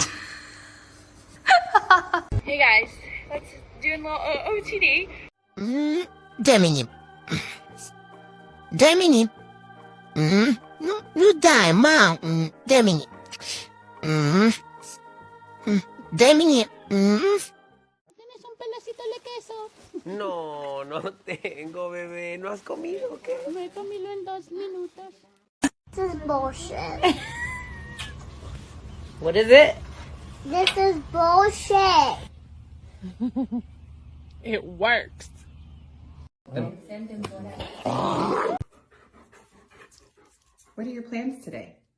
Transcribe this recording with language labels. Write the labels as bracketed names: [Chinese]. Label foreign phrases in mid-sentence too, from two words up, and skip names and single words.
[English] Hey guys, let's do a little OOTD. [Italian] Dammi. Dammi. No dai, ma. Dammi. Dammi. [Spanish] ¿Tienes un pedacito de queso? No, no tengo, bebé. ¿No has comido o qué? Me he comido en 2 minutos. [English] This is bullshit. What is it? This is bullshit. It works. What are your plans today?